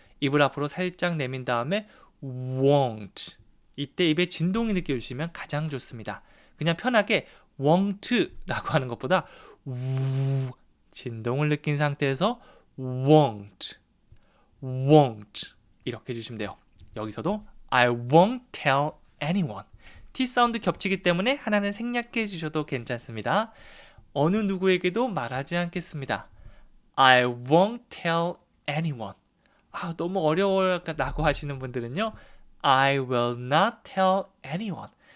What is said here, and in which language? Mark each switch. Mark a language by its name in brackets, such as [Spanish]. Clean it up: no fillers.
[Korean] 입을 앞으로 살짝 내민 다음에 won't. 이때 입에 진동이 느껴지시면 가장 좋습니다. 그냥 편하게 won't라고 하는 것보다 우 진동을 느낀 상태에서 won't 이렇게 해주시면 돼요. 여기서도 [English] I won't tell anyone. [Korean] T 사운드 겹치기 때문에 하나는 생략해 주셔도 괜찮습니다. 어느 누구에게도 말하지 않겠습니다. [English] I won't tell anyone. [Korean] 너무 어려워라고 하시는 분들은요. [English] I will not tell anyone.